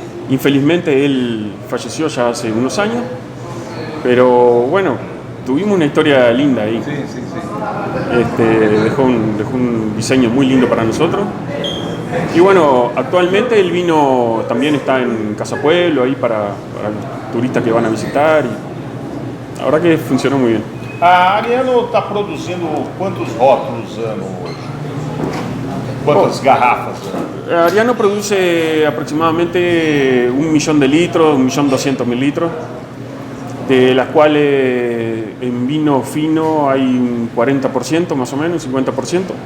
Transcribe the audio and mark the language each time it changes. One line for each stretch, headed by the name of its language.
Spanish: Infelizmente él falleció ya hace unos años, pero bueno, tuvimos una historia linda ahí. Sí, sí, sí. Dejó un diseño muy lindo para nosotros. Y bueno, actualmente el vino también está en Casa Pueblo, ahí para los turistas que van a visitar. Y la verdad que funcionó muy bien.
Portuguese: A Ariano está produzindo quantos rótulos ano hoje? Quantas garrafas?
Spanish: Ariano produce aproximadamente 1 millón de litros, 1.200.000 litros, de las cuales en vino fino hay un 40% más o menos, un 50%.